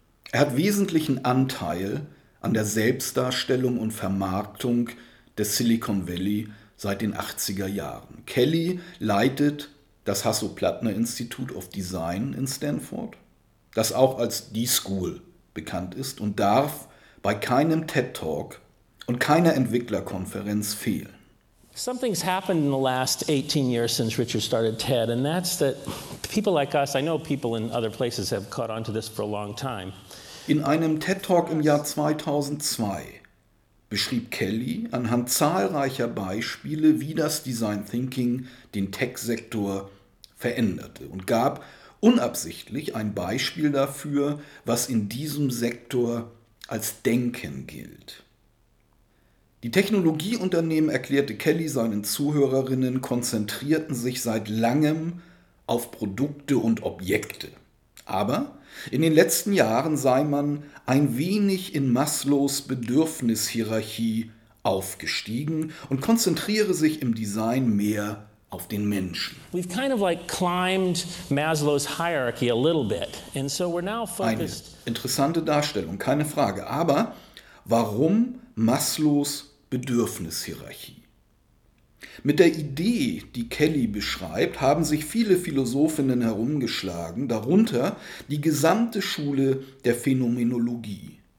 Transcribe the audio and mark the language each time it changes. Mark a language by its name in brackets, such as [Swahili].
[German] Er hat wesentlichen Anteil an der Selbstdarstellung und Vermarktung des Silicon Valley seit den 80er Jahren. Kelly leitet das Hasso-Plattner Institute of Design in Stanford, das auch als D-School bekannt ist und darf bei keinem TED-Talk und keiner Entwicklerkonferenz fehlen. [English] Something's happened in the last 18 years since Richard started TED, and that's that people like us, I know people in other places have caught on to this for a long time. [German] In einem TED-Talk im Jahr 2002 beschrieb Kelly anhand zahlreicher Beispiele, wie das Design Thinking den Tech-Sektor veränderte und gab unabsichtlich ein Beispiel dafür, was in diesem Sektor als Denken gilt. Die Technologieunternehmen, erklärte Kelly seinen Zuhörerinnen, konzentrierten sich seit langem auf Produkte und Objekte. Aber in den letzten Jahren sei man ein wenig in Maslows Bedürfnishierarchie aufgestiegen und konzentriere sich im Design mehr auf den Menschen. [English] We've kind of like climbed Maslow's hierarchy a little bit. And so we're now focused. [German] Eine interessante Darstellung, keine Frage. Aber warum Maslows Bedürfnishierarchie? Mit der Idee, die Kelly beschreibt, haben sich viele Philosophinnen herumgeschlagen, darunter die gesamte Schule der Phänomenologie.